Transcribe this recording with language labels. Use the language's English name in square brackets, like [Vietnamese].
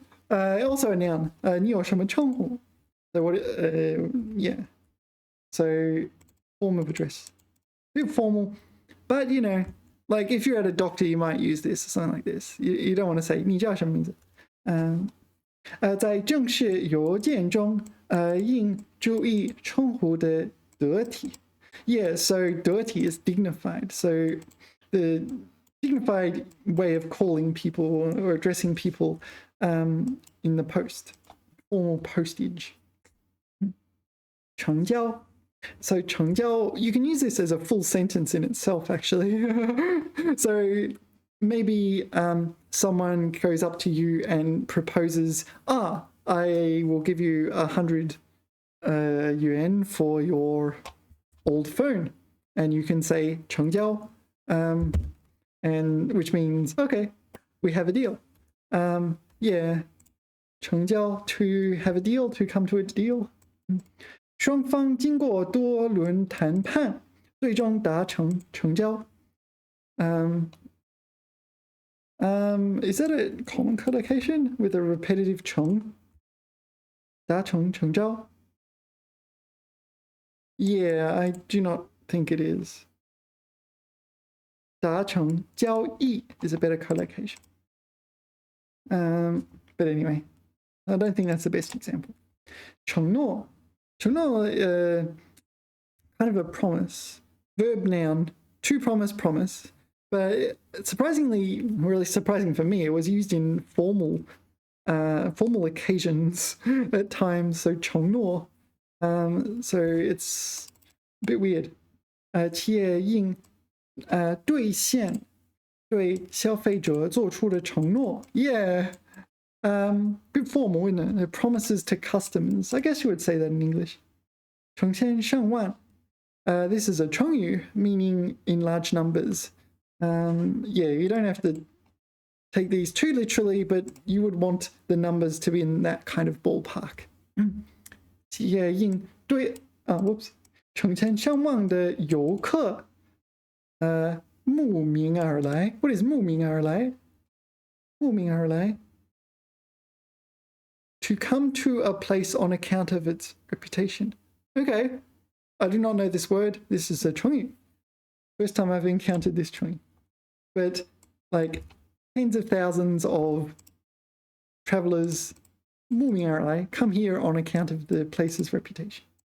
[English] Also a noun. [Chinese] 你有什么称呼? [English] So what? Yeah. So form of address. A bit formal, but you know, like if you're at a doctor, you might use this or something like this. You don't want to say [Chinese] 你叫什么名字? 在正式邮件中，应注意称呼的得体。 [English] Yeah, so 得体 is dignified. So the dignified way of calling people or addressing people in the post, formal postage. [Chinese] 成交. [English] So 成交, you can use this as a full sentence in itself, actually. So maybe someone goes up to you and proposes, I will give you 100 yuan for your old phone. And you can say 成交, and which means, okay, we have a deal. Yeah, 成交, to have a deal, to come to a deal. [Chinese] 双方经过多轮谈判，最终达成成交。 [English] Is that a common collocation with a repetitive 成? [Chinese] 达成成招? [English] Yeah, I do not think it is. 达成交易 is a better collocation. But anyway, I don't think that's the best example. 承诺 kind of a promise. Verb noun, to promise, promise. But surprisingly, really surprising for me, it was used in formal occasions at times. So 承诺, so it's a bit weird. [Chinese] 企业应兑现对消费者做出的承诺. [English] Yeah. Bit formal, isn't it? Promises to customers. I guess you would say that in English. 成千上万. This is a 成语, meaning in large numbers. Yeah, you don't have to take these too literally, but you would want the numbers to be in that kind of ballpark. [Chinese] 企业应对whoops. 成千上万的游客慕名而来. [English] What is 慕名而来? [Chinese] 慕名而来. [English] To come to a place on account of its reputation. Okay, I do not know this word. This is a 成语.First time I've encountered this 成语. But like tens of thousands of travelers 慕名而来 come here on account of the place's reputation.